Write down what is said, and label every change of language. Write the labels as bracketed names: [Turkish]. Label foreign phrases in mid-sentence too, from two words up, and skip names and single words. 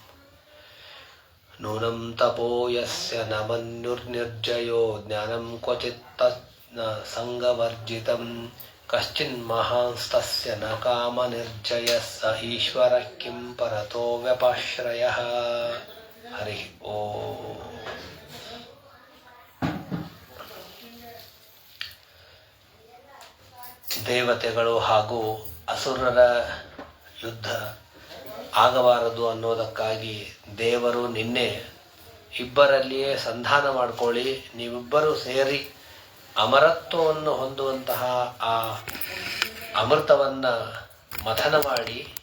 [Sanskrit] नूनं तपो यस्य न मन्युर्निर्जयो ज्ञानं क्वचित् सङ्गवर्जितं कश्चिन्महांस्तस्य न कामनिर्जयः स ईश्वरः किं परतो व्यपाश्रयः। हरिः ओम्। [Kannada] ದೇವತೆಗಳು ಹಾಗೂ ಅಸುರರ ಯುದ್ಧ ಆಗಬಾರದು ಅನ್ನೋದಕ್ಕಾಗಿ ದೇವರು ನಿನ್ನೆ ಇಬ್ಬರಲ್ಲಿಯೇ ಸಂಧಾನ ಮಾಡಿಕೊಳ್ಳಿ, ನೀವಿಬ್ಬರೂ ಸೇರಿ ಅಮರತ್ವವನ್ನು ಹೊಂದುವಂತಹ ಆ ಅಮೃತವನ್ನು ಮಥನ ಮಾಡಿ